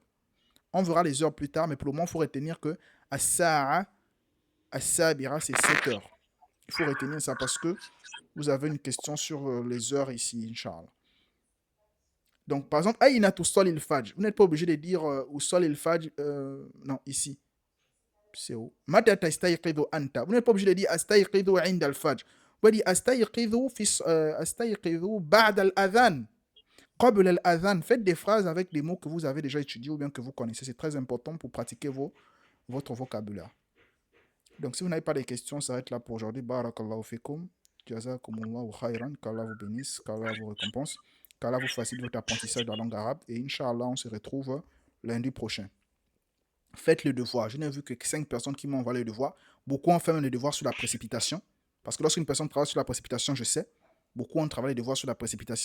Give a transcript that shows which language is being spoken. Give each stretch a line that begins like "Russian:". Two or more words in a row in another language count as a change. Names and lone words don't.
French: On verra les heures plus tard, mais pour le moment, il faut retenir que
Arabic: الساعة السابعة,
French: c'est 7 heures. Il faut retenir ça parce que vous avez une question sur les heures ici, Inch'Allah. Donc, par exemple,
Arabic: أين تصلي الفجر.
French: Vous n'êtes pas obligé de dire
Arabic: أصلي الفجر.
French: Non, ici. C'est où?
Arabic: متى تستيقظ أنت.
French: Vous n'êtes pas obligé de dire
Arabic: أستيقظ عند الفجر.
French: Vous pouvez dire
Arabic: أستيقظ بعد الأذان. قبل الأذان.
French: Faites des phrases avec des mots que vous avez déjà étudiés ou bien que vous connaissez. C'est très important pour pratiquer votre vocabulaire. Donc, si vous n'avez pas de questions, ça va être là pour aujourd'hui.
Arabic: بارك الله فيكم. جزاكم الله خيرا.
French: Qu'Allah vous bénisse, qu'Allah vous récompense, qu'Allah vous facilite votre apprentissage de la langue arabe. Et Inch'Allah, on se retrouve lundi prochain. Faites le devoir. Je n'ai vu que 5 personnes qui m'ont envoyé le devoir. Beaucoup ont fait même le devoir sur la précipitation. Parce que lorsqu'une personne travaille sur la précipitation, je sais, beaucoup ont travaillé le devoir sur la précipitation.